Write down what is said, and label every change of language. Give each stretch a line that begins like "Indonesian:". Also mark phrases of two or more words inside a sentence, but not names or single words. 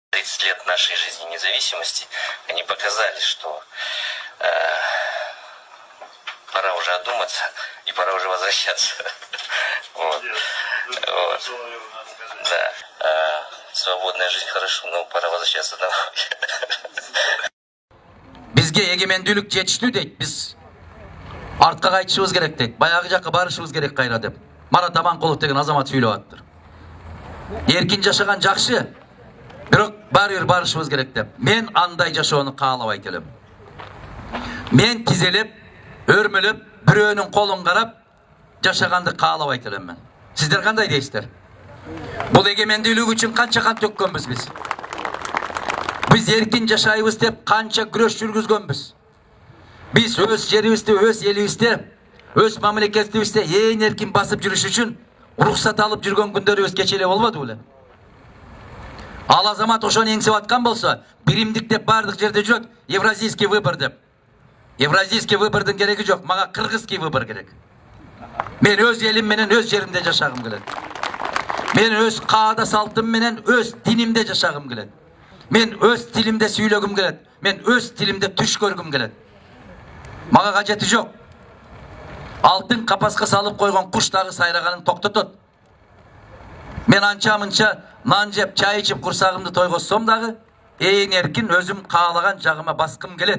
Russian: 30 лет нашей жизни независимости, они показали, что пора уже одуматься и пора уже возвращаться. Вот. Да. Свободная жизнь хорошо, но пора возвращаться домой.
Kyrgyz: Бизге эгемендүүлүк жетиштүү дейт. Биз артка кайтышыбыз керек дейт. Баягы жакка барышыбыз керек кайра деп. Марат Аманкулов деген азамат сүйлөп аттыр. Эркин жашаган жакшы, бирок баары бир барышыбыз керек деп. Мен андай жашоону каалабайт элем. Мен тизелеп, өрмөлөп, бирөөнүн колун карап жашаганды каалабайт элем мен. Сиздер кандай дейсиздер? Бул эгемендүүлүк үчүн канча кан төккөнбүз биз? Биз эркин жашайбыз деп канча күрөш жүргүзгөнбүз. Biz өз жерибизде, өз элибизде, өз мамлекетибизде эң эркин басып жүрүш үчүн уруксат алып жүргөн күндөрүбүз кече эле болбоду беле? Ал азамат ошону эңсеп аткан болсо, биримдик деп бардык жерде жүрөт,
Russian: евразийский выбор
Kyrgyz: деп.
Russian: Евразийский выбордун
Kyrgyz: кереги жок, мага
Russian: кыргызский выбор
Kyrgyz: керек. Мен өз элим менен өз жеримде жашагым келет. Мен өз каада салтым менен өз динимде жашагым келет. Мен өз тилимде сүйлөгүм келет. Мен өз тилимде түш көргüm келет. Мага кажети жок. Алтын капаска салып койгон куш дагы сайраганын токтотот. Мен анча-мынча нан жеп, чай ичип курсагымды тойгозсом дагы, эң эркин өзүм каалаган жагыма баскым келет.